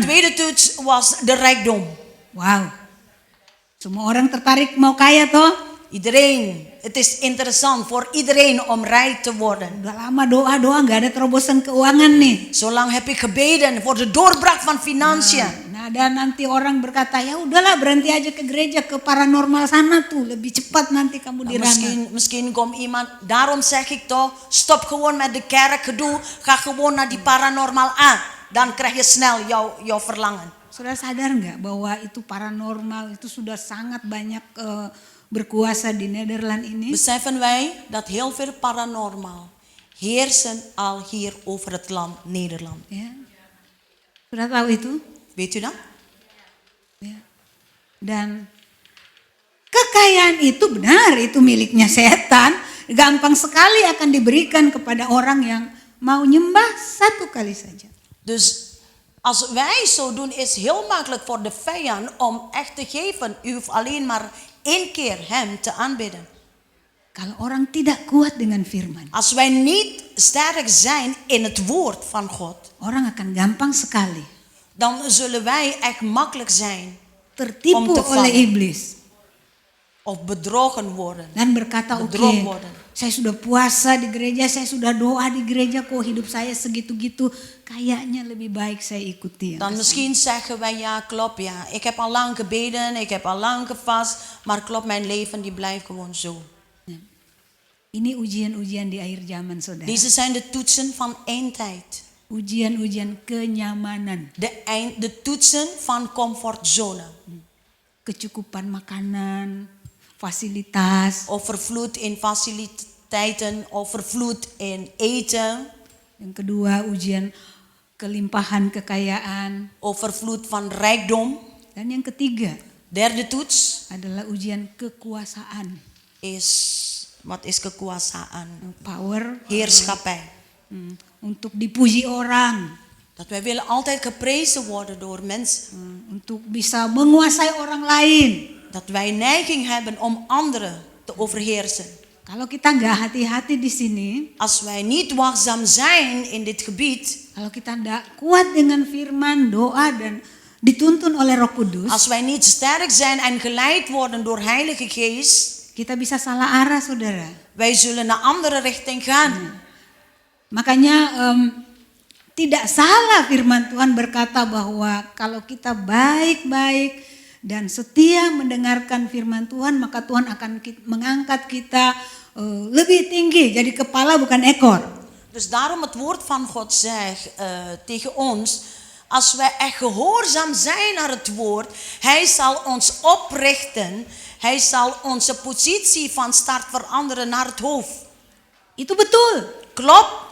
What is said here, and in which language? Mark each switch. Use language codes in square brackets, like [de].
[nl] tweede toets was de rijkdom. [id] Wow. Semua orang tertarik mau kaya toh. [nl] Iedereen, het is interessant voor iedereen om rijk te worden. [id] Udah lama doa-doa gak ada terobosan keuangan nih. [nl] Zolang heb ik gebeden voor de doorbraak van financiën. [id] Nah, dan nanti orang berkata, ya udahlah berhenti aja ke gereja, ke paranormal sana tuh, lebih cepat nanti kamu dirana. [nl] Misschien komt iemand, daarom zeg ik toch, stop gewoon met de kerkgedoe, ga gewoon naar die paranormaal aan. Dan krijg je snel jouw verlangen. [id] Saudara sadar nggak bahwa itu paranormal itu sudah sangat banyak berkuasa di Nederland ini? [nl] Beseffen wij dat heel veel paranormaal heersen al hier over het land Nederland. [id] Ya. Sudah tahu itu? [nl] Weet u dat? [id] Ya. Dan kekayaan itu benar, itu miliknya setan. Gampang sekali akan diberikan kepada orang yang mau nyembah satu kali saja. [nl] Dus als wij zo doen, is heel makkelijk voor de vijand om echt te geven. U hoeft alleen maar 1 keer hem te aanbidden. [id] Kalau orang tidak kuat dengan firman, [nl] Als wij niet sterk zijn in het woord van God, [id] orang akan gampang sekali [nl] dan zullen wij echt makkelijk zijn [id] tertipu [nl] Om te vallen. [id] oleh iblis. [nl] of bedrogen worden. [id] Dan berkata, oke, [nl] Bedrog worden. [id] saya sudah puasa di gereja, saya sudah doa di gereja, kok hidup saya segitu-gitu. Kayaknya lebih baik saya ikuti. [nl] Dan misschien zeggen wij, ja klopt, ja. Ik heb al lang gebeden, ik heb al lang gevast. Maar klopt, mijn leven die blijft gewoon zo. [id] Ini ujian-ujian di akhir zaman, saudara. [nl] Deze zijn de toetsen van eindtijd. [id] Ujian-ujian kenyamanan. [nl] De toetsen van comfortzone. [id] Kecukupan makanan, fasilitas. [nl] Overvloed in faciliteiten, overvloed in eten. [id] Yang kedua, ujian kelimpahan kekayaan. [nl] Overvloed van rijkdom. [id] Dan yang ketiga [nl] Derde toets [id] adalah ujian kekuasaan. [nl] wat is kekuasaan? [en] Power. [nl] Heerschappij. [id] Untuk dipuji orang. [nl] Dat wij willen altijd geprezen worden door mensen. [id] Untuk bisa menguasai orang lain. [nl] Dat wij neiging hebben om anderen te overheersen. [id] Kalau kita nggak hati-hati di sini, [nl] Als wij niet waakzaam zijn in dit gebied, [id] kalau kita nggak kuat dengan firman, doa dan dituntun oleh Roh Kudus, [nl] als wij niet sterk zijn en geleid worden door Heilige Geest, [id] kita bisa salah arah, saudara. [nl] wij zullen naar andere richting gaan. [id] Makanya tidak salah firman Tuhan berkata bahwa kalau kita baik-baik dan setia mendengarkan firman Tuhan, maka Tuhan akan mengangkat kita lebih tinggi, jadi kepala bukan ekor. [nl] Dus daarom het woord van God zegt tegen ons, als wij echt gehoorzaam zijn naar het woord, Hij zal ons oprichten, Hij zal onze positie van start veranderen naar het hoofd. [id] Itu betul. [nl] Klopt?